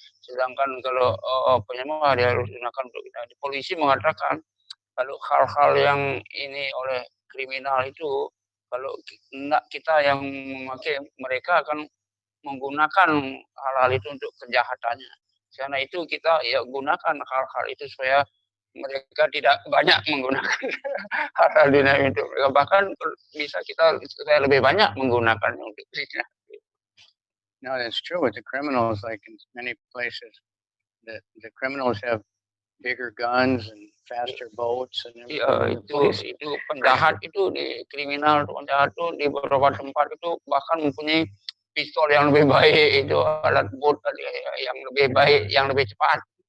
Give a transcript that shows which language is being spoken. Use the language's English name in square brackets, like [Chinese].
[Indonesian] Sedangkan kalau penyembah dia harus gunakan untuk kita. Polisi mengatakan kalau hal-hal yang ini oleh kriminal itu, kalau tidak kita yang memakai, mereka akan menggunakan hal-hal itu untuk kejahatannya. Karena itu kita gunakan hal-hal itu supaya mereka tidak banyak menggunakan hal-hal dunia itu. Bahkan bisa kita supaya lebih banyak menggunakannya untuk Krishna. [English] No, that's true with the criminals. Like in many places, the criminals have bigger guns and faster boats and everything. [Indonesian] Itu penjahat itu di kriminal, penjahat itu di beberapa tempat itu bahkan mempunyai pistol yang lebih baik, itu alat boat yang lebih baik, yang lebih cepat.